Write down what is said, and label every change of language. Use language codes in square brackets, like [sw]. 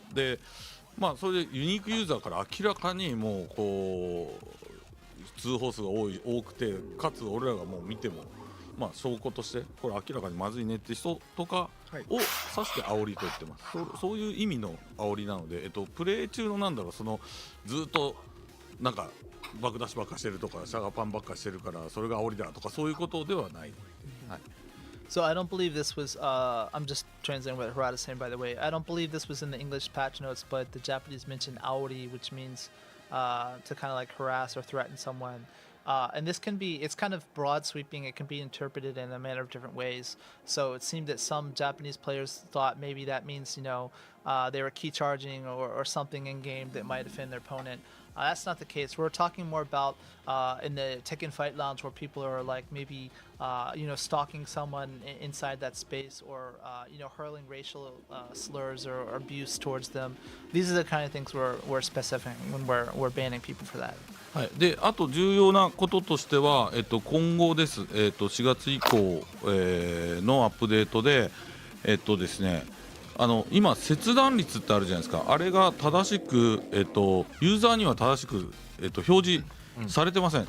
[ja] でまあそれでユニークユーザーから明らかにもうこう通報数が多くてかつ俺らがもう見てもまあ証拠としてこれ明らかにまずいねって人とかを指して煽りと言ってます。そういう意味の煽りなので、プレイ中のなんだろうそのずっとなんか爆出しばっかしてるとかシャガパンばっかしてるからそれが煽りだとかそういうことではない。はい。 [en] So I don't believe this was. I'm just translating what Harada's saying, by the way. I don't believe this was in the English patch notes, but the Japanese mentioned aori, which means to kind of like harass or threaten someone. And this can be, it's kind of broad sweeping. It can be interpreted in a manner of different ways. So it seemed that some Japanese players thought maybe that means, they were key charging or something in game that might offend their opponent. That's not the case. We're talking more about in the Tekken Fight Lounge where people are like maybe, stalking someone inside that space or, hurling racial slurs or abuse towards them. These are the kind of things we're specifying when we're banning people for that. [ja] はい、であと重要なこととしては、今後です、4月以降、のアップデートで、ですね、今、切断率ってあるじゃないですか、あれが正しく、ユーザーには正しく、表示されてません。